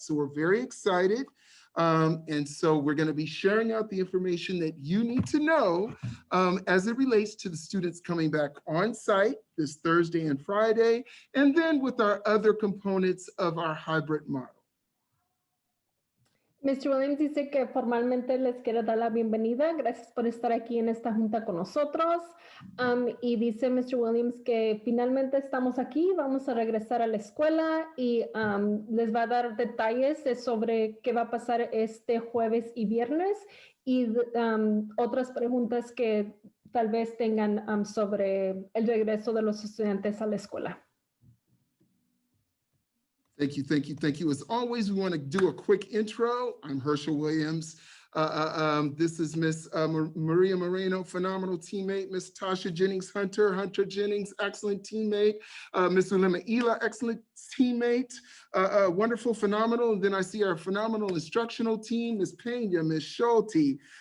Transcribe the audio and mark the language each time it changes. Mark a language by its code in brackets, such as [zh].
[en] So we're very excited. And so we're going to be sharing out the information that you need to know as it relates to the students coming back on site this Thursday and Friday, and then with our other components of our hybrid model. Mr. [es] Williams dice que formalmente les quiere dar la bienvenida. Gracias por estar aquí en esta junta con nosotros. Y dice Mr. Williams que finalmente estamos aquí, vamos a regresar a la escuela y les va a dar detalles sobre qué va a pasar este jueves y viernes y otras preguntas que tal vez tengan sobre el regreso de los estudiantes a la escuela. [en] Thank you, thank you, thank you. As always, we want to do a quick intro. I'm Herschel Williams. This is Miss Maria Moreno, phenomenal teammate. Miss Tasha Jennings-Hunter, Hunter Jennings, excellent teammate. Miss Ulema Ila, excellent teammate. Wonderful, phenomenal. And then I see our phenomenal instructional team, Miss Pena, Miss Schulte.